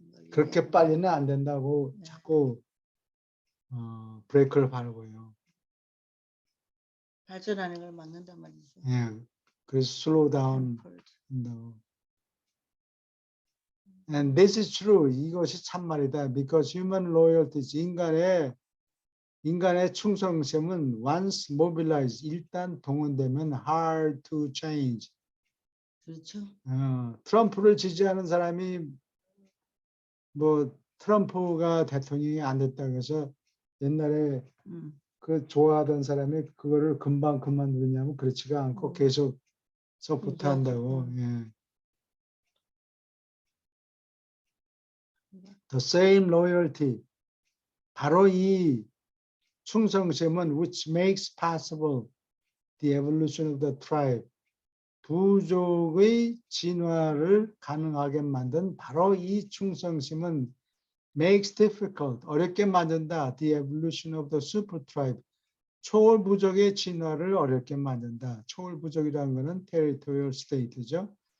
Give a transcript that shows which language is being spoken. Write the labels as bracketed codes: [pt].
[ko] 그렇게 빨리는 안 된다고 자꾸 브레이크를 밟고요. 발전하는 걸 막는단 말이죠. 예, 그래서 슬로우 다운 한다고. [en] And this is true. [ko] 이것이 참말이다. [en] Because human loyalty, [ko] 인간의 충성심은 [en] once mobilized, [ko] 일단 동원되면 [en] hard to change. [ko] 그렇죠. 트럼프를 지지하는 사람이 뭐 트럼프가 대통령이 안 됐다고 해서 옛날에 그 좋아하던 사람이 그거를 금방 그만두냐면 그렇지가 않고 계속 서포트 한다고. 예. [en] The same loyalty. [ko] 바로 이 충성심은 [en] which makes possible the evolution of the tribe. [ko] 부족의 진화를 가능하게 만든 바로 이 충성심은 [en] makes difficult, [ko] 어렵게 만든다. [en] The evolution of the super tribe. [ko] 초월 부족의 진화를 어렵게 만든다. 초월 부족이라는 것은 territorial state죠.